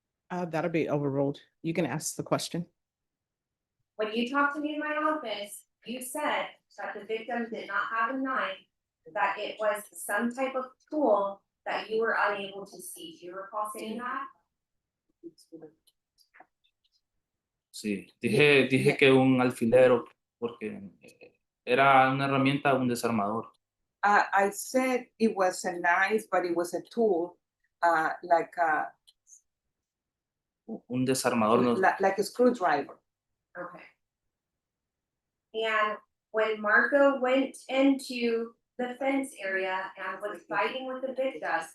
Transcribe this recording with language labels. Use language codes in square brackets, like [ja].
[en] That'll be overruled. You can ask the question. When you talked to me in my office, you said that the victim did not have a knife, that it was some type of tool that you were unable to see. Do you recall saying that? [es] Sí, dije que un alfilero porque Era una herramienta, un desarmador. [en] I said it was a knife, but it was a tool, like [es] Un desarmador no, [en] like a screwdriver. Okay. And when Marco went into the fence area and was fighting with the victim.